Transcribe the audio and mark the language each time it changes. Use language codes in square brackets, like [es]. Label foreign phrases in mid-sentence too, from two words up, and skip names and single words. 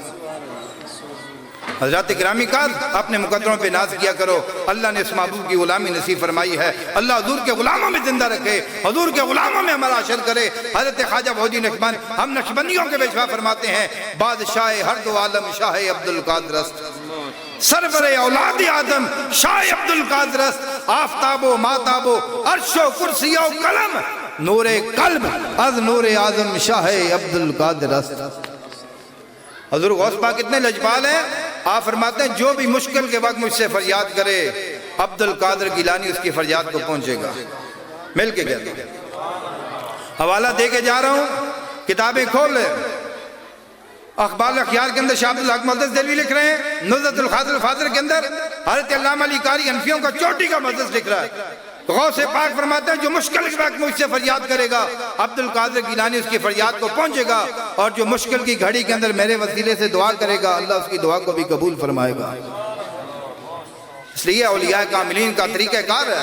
[ur] حضرات گرامی کا اپنے مقدروں پہ ناز کیا کرو، اللہ نے اس محبوب کی غلامی نصیب فرمائی ہے، اللہ حضور کے غلاموں میں زندہ رکھے، حضور کے غلاموں میں ہمارا عشر کرے۔ حضرت خواجہ بہودی نقشبند ہم نقشبندیوں کے پیشوا فرماتے ہیں [fa] بادشاہ ہر دو عالم شاہ عبد القادر است، سرور اولاد آدم شاہ عبد القادر است، آفتاب و ماتاب و عرش و کرسی و قلم نور قلب از نور آدم شاہ عبد القادر است۔ [ur] حضور غوث پاک کتنے لجپال ہیں، آپ فرماتے ہیں جو بھی مشکل کے وقت مجھ سے فریاد کرے عبد القادر گیلانی اس کی فریاد کو پہنچے گا۔ مل کے کہتے ہیں، حوالہ دے کے جا رہا ہوں، کتابیں کھول لیں، اخبار الاخیار کے اندر شاہ عبد الحق مقدس دہلوی لکھ رہے ہیں، نزہۃ الخاطر الفاضل کے اندر حضرت علامہ علی قاری حنفیوں کا چوٹی کا مقدس لکھ رہا ہے۔ غوث پاک فرماتے ہیں جو مشکل کے وقت مجھ سے فریاد کرے گا عبد القادر گیلانی اس کی فریاد کو پہنچے گا، اور جو مشکل کی گھڑی کے اندر میرے وسیلے سے دعا کرے گا اللہ اس کی دعا کو بھی قبول فرمائے گا۔ اس لیے اولیاء کاملین کا طریقہ کار ہے۔